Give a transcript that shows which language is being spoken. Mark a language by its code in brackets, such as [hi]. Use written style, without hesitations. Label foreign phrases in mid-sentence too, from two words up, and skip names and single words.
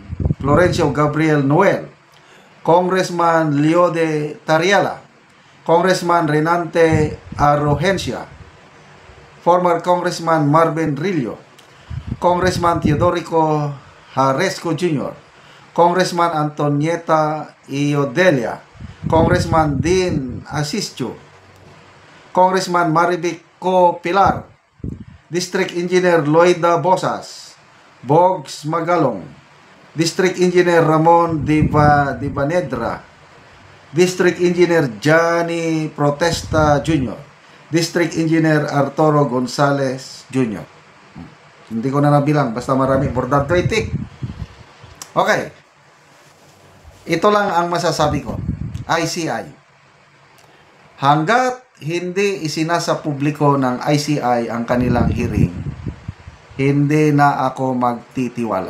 [tl] Florencio Gabriel Noel, Congressman Leode Tariala, Congressman Renante Arrogencia, former Congressman Marvin Rillo, Congressman Teodorico Haresco Jr., Congressman Antonieta Iodelia, Congressman Dean Asisio, Congressman Marivic Co. Pilar, District Engineer Loida Bosas, Bogs Magalong, District Engineer Ramon Dibanedra, District Engineer Johnny Protesta Jr., District Engineer Arturo Gonzales Jr. Hindi ko na nabilang, basta marami, [en] more than 20. [tl] Okay. Ito lang ang masasabi ko. ICI. Hanggat hindi isinasa publiko ng ICI ang kanilang hearing, hindi na ako magtitiwala.